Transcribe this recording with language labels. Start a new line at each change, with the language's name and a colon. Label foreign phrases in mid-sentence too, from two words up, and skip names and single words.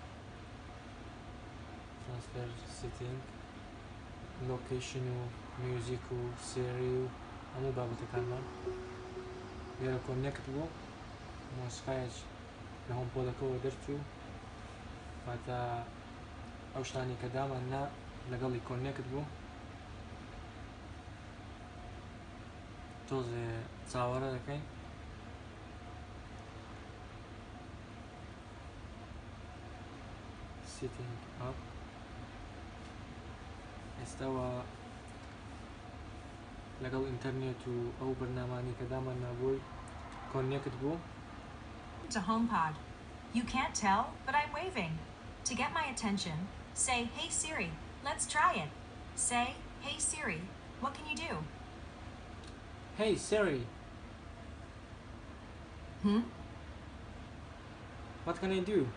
English: transfer setting location
Central Kurdish: و میوزیک و سێری و هەموو بابەتەکانمان لێرە کۆنێکت بوو مۆسیقایەک لە هۆمپۆدەکەەوە دەرچوو واتە ئەو شتانی کە دامان نا لەگەڵی کۆنێکت بوو تۆزێ چاوەڕە دەکەین
English: setting up
Central Kurdish: ئێستاوە لەگەڵ ئینتەرنێت و ئەو بەرنامانی کە دامان نابووی کۆنێکت بوو
English: to HomePod. You can't tell, but I'm waving. To get my attention, say, "Hey Siri, let's try it." Say, "Hey Siri, what can you do?" Hey Siri. What can I do?